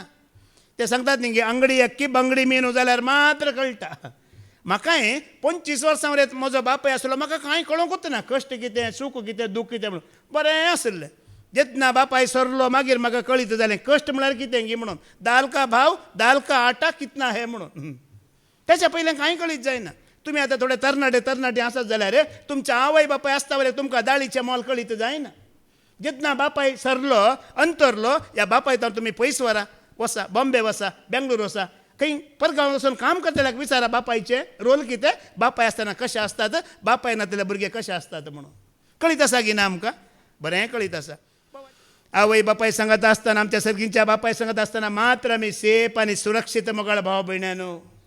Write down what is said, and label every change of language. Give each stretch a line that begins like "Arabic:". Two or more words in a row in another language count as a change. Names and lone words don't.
Konkani: ते सांगतात न्ही की
Kannada: ಅಂಗಡಿ ಅಕ್ಕಿ ಬಂಗಡಿ ಮೀನು
Konkani: जाल्यार मात्र कळटा म्हाकाय 25 वर्सां वरें म्हजो बापाय आसलो म्हाका कांय कळोंकूच ना कश्ट कितें सूख कितें दूख कितें म्हणून बरें आसलें जेन्ना बापाय सरलो मागीर म्हाका कळीत जालें कश्ट म्हळ्यार कितें गी म्हणून
Hindi: दाल का भाव दाल का आटा कितना
Konkani: हे म्हणून तेच्या पयलें कांय कळीत जायना तुमी आतां थोडे तरणाटे आसत जाल्यार तुमच्या आवय बापाय आसता वरें तुमकां दाळीचें मोल कळीत जायना जेन्ना बापाय सरलो अंतरलो ह्या बापाय तर तुमी पयस व्हरा वसा बॉम्बे वसा बेंगळूर वसा खंय परगांव वचून काम करतल्याक विचारा बापायचे रोल कितें बापाय आसतना कशें आसतात बापाय नातले भुरगे कशें आसतात म्हणून कळीत आसा की ना आमकां बरें कळीत आसा आवय बापाय सांगत आसतना आमच्या सर्गींच्या बापाय सांगत आसतना मात्र आमी सेफ आनी सुरक्षीत मोगाळ भाव भयण्यानो